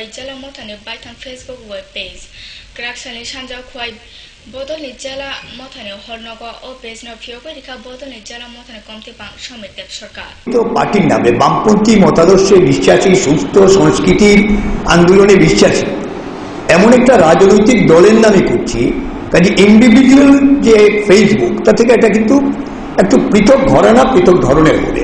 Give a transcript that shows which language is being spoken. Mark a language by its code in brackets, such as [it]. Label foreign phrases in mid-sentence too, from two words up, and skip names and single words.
[trp] jala mothani baithang [en] Facebook web page [trp] kraksani sanja khwai bodolni jala mothani hornogo o page no phiyoko rikha bodolni jala mothani komti pang সমীর দেব সরকার [bn] তো পার্টির নামে বামপন্থী মতাদর্শে বিশ্বাসী, সুস্থ সংস্কৃতির আন্দোলনে বিশ্বাসী এমন একটা রাজনৈতিক দলের নামে করছি। কাজে ইন্ডিভিজুয়াল যে ফেসবুক তা থেকে এটা কিন্তু একটু পৃথক ঘরানা, পৃথক ধরনের হবে।